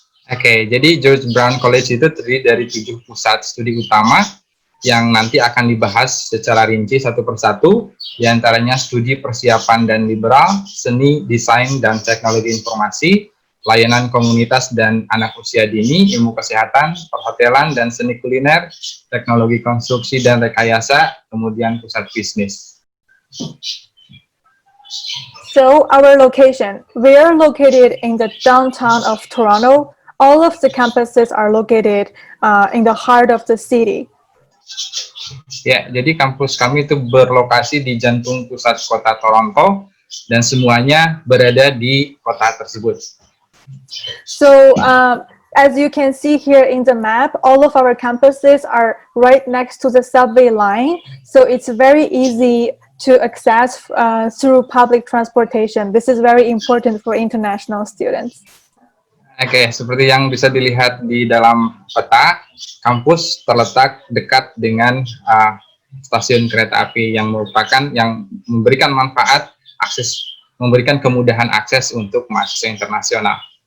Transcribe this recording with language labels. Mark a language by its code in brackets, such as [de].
[id] Oke, jadi George Brown College itu terdiri dari 7 pusat studi utama yang nanti akan dibahas secara rinci satu persatu, diantaranya studi persiapan dan liberal, seni, desain, dan teknologi informasi, layanan komunitas dan anak usia dini, ilmu kesehatan, perhotelan dan seni kuliner, teknologi konstruksi dan rekayasa, kemudian pusat bisnis. [en] So our location, we are located in the downtown of Toronto. All of the campuses are located in the heart of the city. [id] Ya, jadi kampus kami itu berlokasi di jantung pusat kota Toronto dan semuanya berada di kota tersebut. [en] So as you can see here in the map, all of our campuses are right next to the subway line. So it's very easy to access through public transportation. This is very important for international students. [id] Oke, seperti yang bisa dilihat di dalam peta, kampus terletak dekat dengan stasiun kereta api yang memberikan manfaat akses, memberikan kemudahan akses untuk mahasiswa internasional.